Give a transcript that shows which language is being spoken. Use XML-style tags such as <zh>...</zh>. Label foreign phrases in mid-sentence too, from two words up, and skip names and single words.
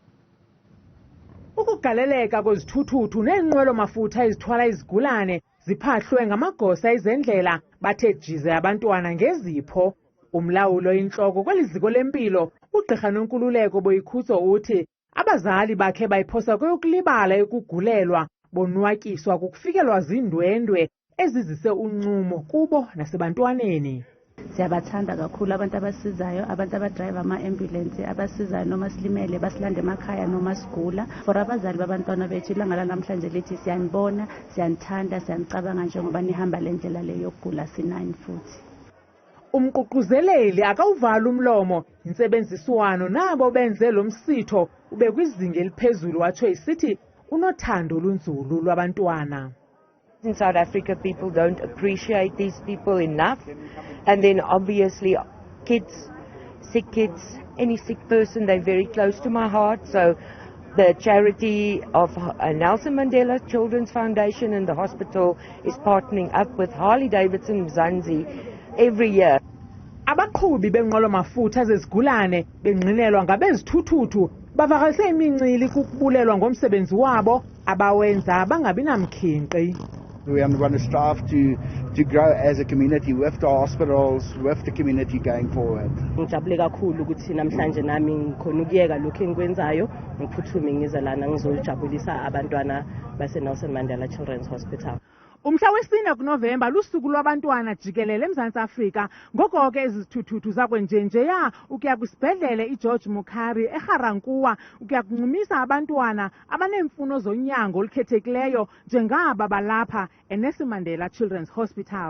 <xh>Ukugaleleka kwezithuthuthu neenqwelo mafutha ezithwala izigulane ziphahlwe ngamagosa ezendlela bathe jize abantwana ngezipho. Umlawulo intloko kweli ziko lempilo uGqirha Nonkululeko Boyikhuso uthi abazali bakhe bayiphosa kweyokulibala ekugulelwa bonwatyiswa kukufikelwa zindwendwe ezizise uncumo kubo nasebantwaneni.</xh> <zu>Siyabathanda kakhulu abantu abasizayo, abantu abadrayiva ama-ambulance abasizayo noma silimele basilande emakhaya noma sigula. For abazali babantwana bethu ilanga lanamhlanje lithi siyanibona, siyanithanda, siyanicabanga njengoba nihamba le ndlela le yokugula sinani futhi.</zu> <xh>Umququzeleli akawuvala umlomo insebenziswano nabo benze lo msitho ube kwizinga eliphezulu watsho isithi unothando olunzulu lwabantwana.</xh> <en>In South Africa, people don't appreciate these people enough. And then obviously kids, sick kids, any sick person, they're very close to my heart. So the charity of Nelson Mandela Children's Foundation and the hospital is partnering up with Harley Davidson Mzansi every year.</en> <xh>Abaqhubi benqwelo mafutha zezigulane benqinelwa ngabezithuthuthu bavakalise imincili kukubulelwa ngomsebenzi wabo abawenza bangabi namkhinqi.</xh> <en>We want to strive to grow as a community with the hospitals, with the community going forward.</en> <zu>Ngijabule kakhulu ukuthi namhlanje nami ngikhona ukuyeka lokho engikwenzayo ngiphuthume ngize lana ngizojabulisa abantwana base Nelson Mandela Children's Hospital.</zu> <xh>Umhla wesine kuNovemba lusuku lwabantwana jikelele eMzantsi Afrika. Ngoko ke izithuthuthu zakwenjenjeya ukuya kwisibhedlele iGeorge Mukhari eGarankuwa ukuya kunxumisa abantwana abaneemfuno zonyango olukhethekileyo njengaba balapha eNelson Mandela Children's Hospital.</xh>